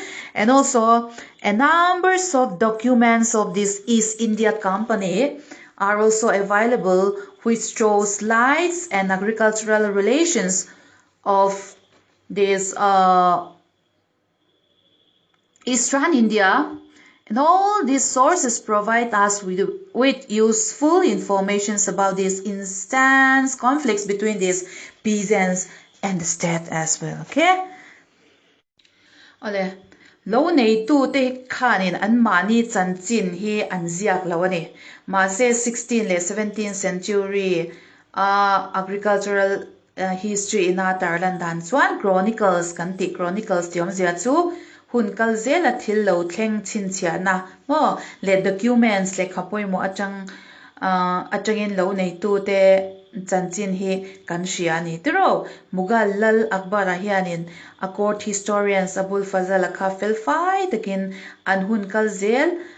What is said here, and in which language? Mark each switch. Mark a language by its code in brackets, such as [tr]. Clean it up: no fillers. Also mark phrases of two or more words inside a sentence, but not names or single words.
[en] And also a numbers of documents of this East India Company are also available, which shows slides and agricultural relations of this Eastern India. And all these sources provide us with useful information about these instant conflicts between these peasants and the state as well, okay? [lus] ole lo nei tu te khanin an mani chanchin hi an ziak lo ani ma se 16 le 17th [en] century agricultural history [lus] in a tarlan dan chuan chronicles kan ti chronicles tiom zia chu hun kal zela thil lo thleng chin chia na mo le documents le khapoi mo atangin lo nei tu te chanchin hi kan hria ni tiro mughal lal akbar a hianin a [en] court historians [lus] abul fazal kha felfai takin an hun kal zel